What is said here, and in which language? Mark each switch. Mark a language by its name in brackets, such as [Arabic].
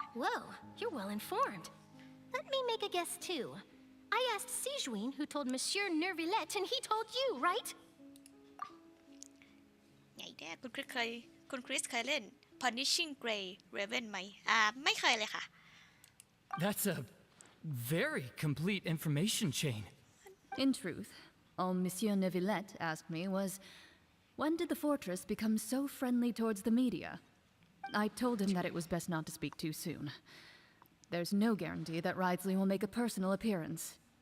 [English] Whoa, you're well informed. Let me make a guess too. I asked Sijuin who told Monsieur Nervillette and he told you, right? [Thai] ไงแน่คุณคริสเคยเล่น Punishing Gray Raven ไหมไม่เคยเลยค่ะ [English] That's a very complete information chain. In truth, all Monsieur Neuvillette asked me was, when did the fortress become so friendly towards the media? I told him that it was best not to speak too soon. There's no guarantee that Ridesley will make a personal appearance.